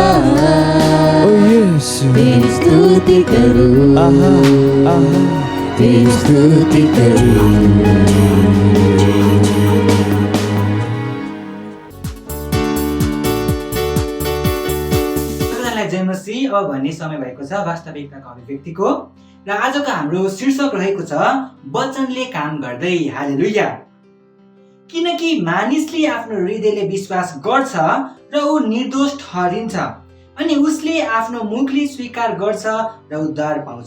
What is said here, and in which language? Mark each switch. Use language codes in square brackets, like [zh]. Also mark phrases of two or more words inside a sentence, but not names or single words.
[hi] ओ यीशु तेरी स्तुति करूं, आहा आहा तेरी स्तुति करूं। जय मसीह। [ne] अब भन्ने समय भएको छ वास्तविकताको अभिव्यक्तिको र आजको हाम्रो शीर्षक रहेको छ वचनले काम गर्दै। हालेलुया। किनकि मानिसले आफ्नो हृदयले विश्वास गर्छ र ऊ निर्दोष ठहरिन्छ अनि उसले आफ्नो मुखले स्वीकार गर्छ र उद्धार पाउँछ।